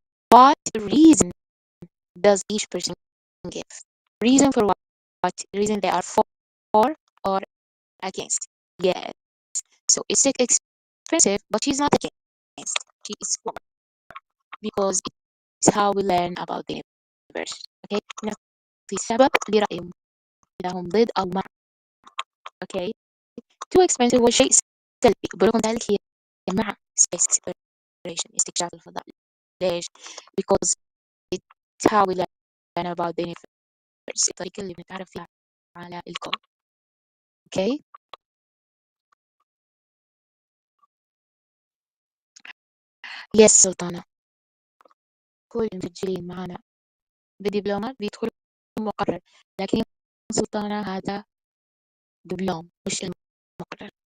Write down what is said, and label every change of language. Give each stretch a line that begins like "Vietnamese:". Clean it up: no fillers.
English: What reason does each person give? Reason for what? What reason they are for or against? Yes. So it's expensive, but she's not against. She is for because it's how we learn about the universe. Okay.
Arabic: نعطي سبب لرأيهم لهم ضد أو مع.
English: Okay. Too expensive
Arabic: هو شيء سلبي برغم ذلك هي مع
English: space exploration
Arabic: استكشاف الفضاء. ليش؟
English: because it's how we learn about the universe.
Arabic: الطريقة اللي بنتعرف فيها على الكون.
English: Okay. Yes سلطانة.
Arabic: كل المسجلين معنا بدبلومات بيدخلوا مقرر، لكن سلطانة هذا دبلوم مش المقرر.